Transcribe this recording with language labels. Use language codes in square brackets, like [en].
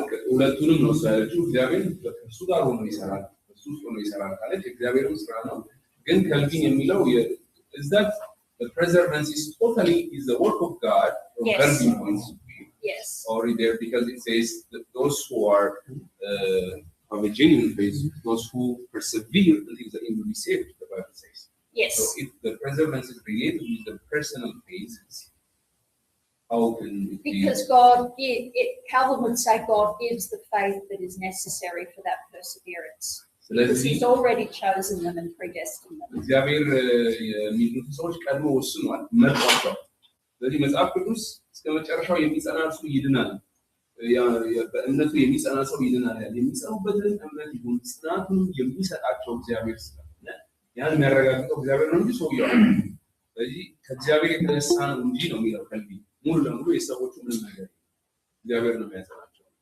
[am] ሁለቱንም ነው ያለችው እግዚአብሔር ከእሱ ጋር ሆኖ ይሰራል እሱ ውስጥ ሆኖ ይሰራል ካለች እግዚአብሔርም ስራ ነው ግን ከልቪን የሚለው [en] is that the preservance is the work of God from Calvin points of view. Yes. Or there because it says that those who are of a genuine faith, those who persevere until the end will be saved, the Bible says. Yes. So if the preservance is related with the personal phases, how can it be? Because Calvin would say God gives the faith that is necessary for that perseverance. Because he's already chosen them and predestined them. [am] እግዚአብሔር የሚድኑት ሰዎች ቀድሞ ወስኗል መርጧቸዋል ስለዚህ መጽሐፍ ቅዱስ እስከ መጨረሻው የሚጸና እሱ ይድናል በእምነቱ የሚጸና ሰው ይድናል የሚጸኑበትን እምነት ይሁን ጽናቱን የሚሰጣቸው እግዚአብሔር ስለሆነ ያን የሚያረጋግጠው እግዚአብሔር ነው እንጂ ሰውየው አይደለም ስለዚህ ከእግዚአብሔር የተነሳ ነው እንጂ ነው የሚለው ከልቢ ሙሉ ለሙሉ የሰዎቹ ምንም ነገር እግዚአብሔር ነው የሚያጸናቸው